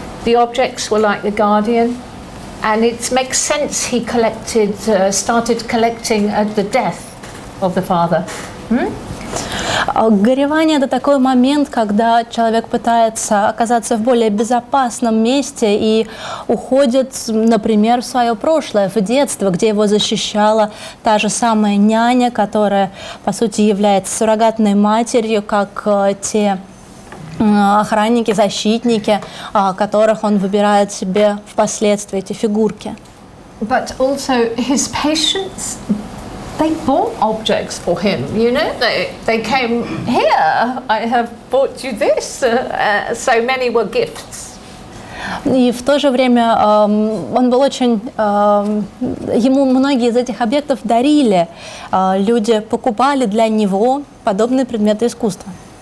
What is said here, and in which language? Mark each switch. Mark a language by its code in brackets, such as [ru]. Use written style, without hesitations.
[en] The objects were like the guardian, and it makes sense he started collecting at the death of the father. [ru] Горевание – это такой момент, когда человек пытается оказаться в более безопасном месте и уходит, например, в свое прошлое, в детство, где его защищала та же самая няня, которая, по сути, является суррогатной матерью, как те охранники, защитники, которых он выбирает себе впоследствии, эти фигурки. [en] But also his patients, they bought objects for him, you know. They came here, I have bought you this, so many were gifts. [ru] И в то же время он был очень, ему многие из этих объектов дарили, люди покупали для него подобные предметы искусства.